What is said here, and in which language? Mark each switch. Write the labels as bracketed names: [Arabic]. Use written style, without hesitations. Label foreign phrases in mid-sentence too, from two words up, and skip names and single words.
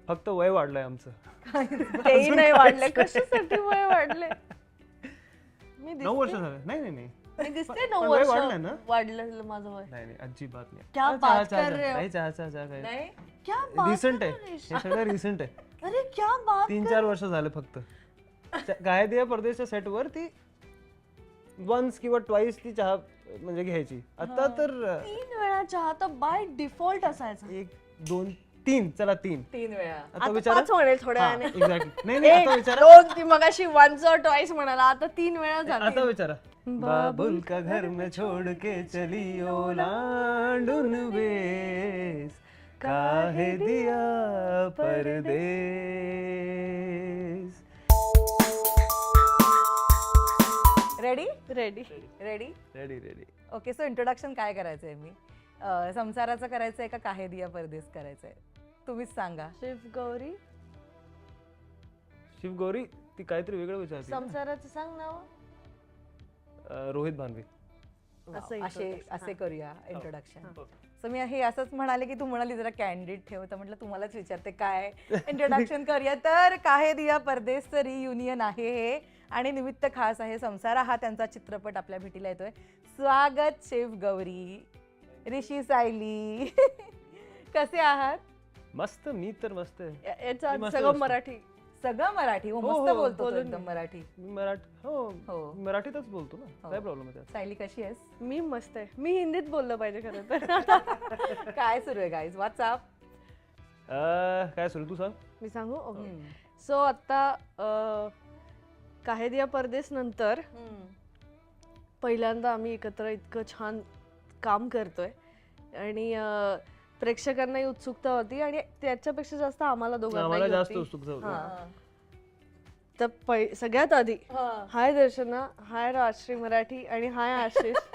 [Marathi] फक्त वय वाढलंय आमचं. तेही नाही वाढले, कशासाठी वय वाढले? मी 9 वर्ष झाले. नाही नाही नाही मी दिसते पण 9 वय वर्ष वाढलंय ना? वाढलेलं माझं वय. नाही नाही अजिबात नाही. [Hindi] क्या बात कर रहे हो? [Marathi] नाही चहा [Hindi] नाही क्या बात [Marathi] रिसेंट [Hindi] कर [Marathi] आहे [Hindi] रहे हो? [Marathi] हे सगळं रिसेंट आहे. [Hindi] अरे क्या बात [Marathi] 3-4 वर्ष झाले फक्त. गायदिया परदेशच्या सेटवर ती वन्स किंवा ट्वाईस ती चहा म्हणजे घ्यायची. आता तर 3 वेळा चहा तर [English] by default [Marathi] असायचा. 1 2 3 चला 3 3 वेळा. आता आता विचारा. 5 म्हणेल थोड्या वेळाने. एक्झॅक्टली. नाही नाही आता विचारा. 2 ती मगाशी वन्स और ट्वाइस म्हणाला, आता 3 वेळा झाली. आता विचारा. [Hindi] बाबुल का घर में छोड़ के चली [Marathi] ओलांडून वेस [Hindi] काहे दिया परदेस. [Marathi] रेडी रेडी. रेडी रेडी रेडी. ओके. सो इंट्रोडक्शन काय करायचंय मी? संसाराचं करायचंय का काहे दिया परदेस करायचंय? तुम्हीच सांगा. शिव गौरी. शिवगौरी ती काहीतरी वेगळं विचारते. संसाराचं सांग नाव. रोहित भानवी. असे करूया इंट्रोडक्शन. सो मी हे असंच म्हणाले की तू म्हणाली जरा कॅन्डिड ठेव, तर म्हटलं तुम्हालाच विचारते काय इंट्रोडक्शन करूया. तर काहे दिया परदेसचं रियुनियन आहे हे, आणि निमित्त खास आहे. संसारा हा त्यांचा चित्रपट आपल्या भेटीला येतोय. स्वागत शिव गौरी, ऋषी सायली. कसे आहात? मस्त. मी तर मस्त आहे. याचा मस्त सगळं मस्त. मराठी. सगळं मराठी. हो हो, मस्त हो, बोलतो तो बोलून एकदम मराठी. मी मराठी हो हो. मराठीतच बोलतो ना. हो. काय प्रॉब्लेम आहे त्यात? सायली कशी आहेस? मी मस्त आहे. मी हिंदीत बोललं पाहिजे खरं तर. काय सुरू आहे गाईज? व्हॉट्सअप. काय सुरू तू सांग. मी सांगू. ओके. सो आता काहे दिया परदेस नंतर पहिल्यांदा आम्ही एकत्र इतकं छान काम करतोय, आणि प्रेक्षकांनाही उत्सुकता होती, आणि त्याच्यापेक्षा जास्त आम्हाला आम्हाला दोघांना जास्त होती. उत्सुकता होती. तर सगळ्यात आधी हाय दर्शना, हाय राजश्री मराठी, आणि हाय आशिष.